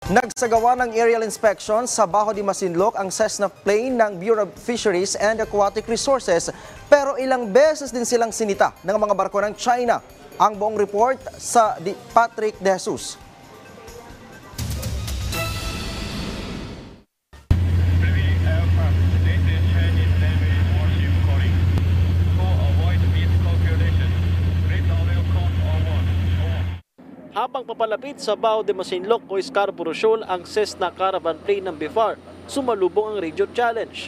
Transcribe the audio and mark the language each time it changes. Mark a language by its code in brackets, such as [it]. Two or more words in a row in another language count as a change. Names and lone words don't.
[tl] Nagsagawa ng [en] aerial inspection [tl] sa Bajo de Masinloc ang Cessna plane ng Bureau of Fisheries and Aquatic Resources, pero ilang beses din silang sinita ng mga barko ng China. Ang buong report sa Patrick De Jesus. Habang papalapit sa Bajo de Masinloc o Scarborough Shoal ang Cessna caravan plane ng BIFAR, sumalubong ang [en] Radio Challenge.